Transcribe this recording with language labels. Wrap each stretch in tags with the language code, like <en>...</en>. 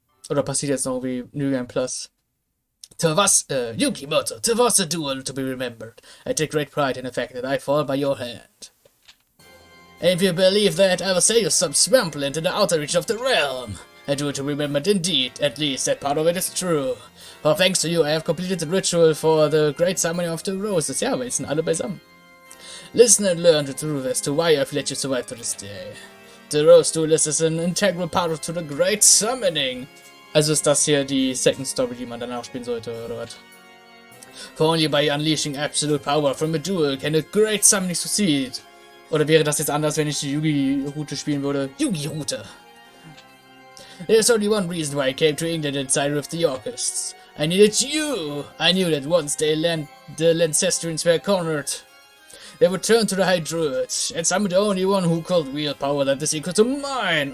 <de>Oder passiert jetzt noch wie New Game Plus?</de> <en>Yugioh, to was a duel to be remembered. I take great pride in the fact that I fall by your hand. And if you believe that, I will say you some swampland in the outer reach of the realm. A duel to be remembered indeed, at least that part of it is true. For thanks to you, I have completed the ritual for the great summoning of the roses.</en> <de>Ja, aber jetzt sind alle beisammen.</de> <en>Listen and learn the truth as to why I've let you survive to this day. The Rose Duelist is an integral part of the great summoning.</en> <de>Also ist das hier die Second Story, die man danach spielen sollte, oder was?</de> <en>For only by unleashing absolute power from a duel can a great summoning succeed.</en> <de>Oder wäre das jetzt anders, wenn ich die Yugi-Route spielen würde? Yugi-Route.</de> <en>There's only one reason why I came to England and sided with the Yorkists. I needed you! I knew that once the Lancastrians were cornered, They would turn to the High Druids, and summon the only one who could wield power that is equal to mine.</en>